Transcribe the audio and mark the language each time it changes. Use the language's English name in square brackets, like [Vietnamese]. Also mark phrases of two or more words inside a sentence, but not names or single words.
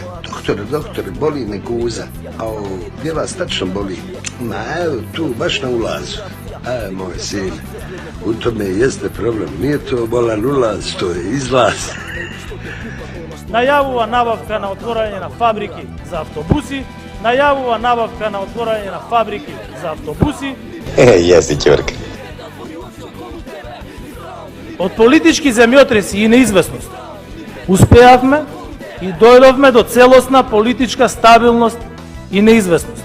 [Bosnian] Doktore, boli me guza. A gdje vas tačno boli? Ma evo tu, baš na ulazu. Moj sin, u tome jeste problem. Nije to bolan ulaz, to je izlaz. [Macedonian] Најавува набавка на отворање на фабрики за автобуси, најавува набавка на отворање на фабрики за автобуси. Јеси ќорка. Од политички земјотреси и неизвестност успеавме и дојдовме до целосна политичка стабилност и неизвестност.